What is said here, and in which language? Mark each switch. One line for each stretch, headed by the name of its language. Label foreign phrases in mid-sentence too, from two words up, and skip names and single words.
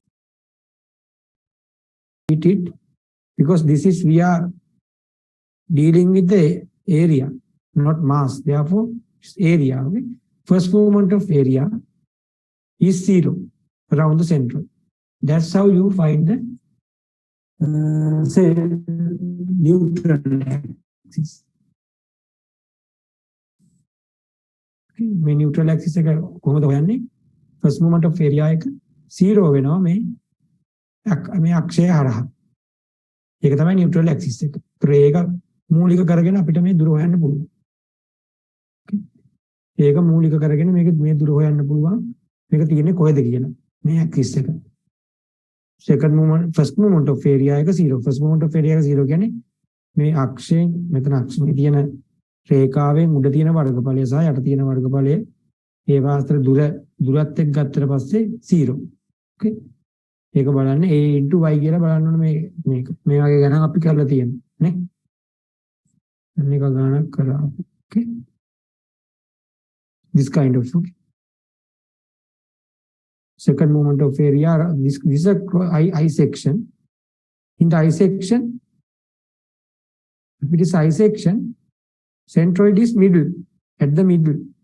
English: It because this is we are dealing with the area, not mass. Therefore, it's area. Okay. First movement of area is 0 around the center. That's how you find the say neutral axis. Okay.
Sinhala: මේ neutral axis එක කොහොමද හොයන්නේ?
English: First movement of area
Sinhala: එක 0 වෙනවා මේ අක්ෂය හරහා. ඒක තමයි neutral axis එක. ඒක මූලික කරගෙන අපිට මේ දුර හොයන්න පුළුවන්. ඒක මූලික කරගෙන මේක මේ දුර හොයන්න පුළුවන්. මේක තියෙන්නේ කොහෙද කියලා. මේ axis එක.
English: Second movement, first movement of area එක 0. First movement of area
Sinhala: එක 0 කියන්නේ මේ අක්ෂයෙන් මෙතන අක්ෂ මේ තියෙන රේඛාවෙන් උඩ තියෙන වර්ගඵලය සහ යට තියෙන වර්ගඵලය ඒවා අතර දුරත් එක්ක ගත්තට පස්සේ 0. ඕකේ. ඒක බලන්න
English: a into y
Sinhala: කියලා බලන්න ඕනේ මේක. මේ වගේ ගණන් අපි කරලා තියෙනවා නේ. මේක ගණන් කරා.
English: Okay. This kind of okay. Second moment of area, this is a I section. In the I section, if it is I section, centroid is middle, at the middle.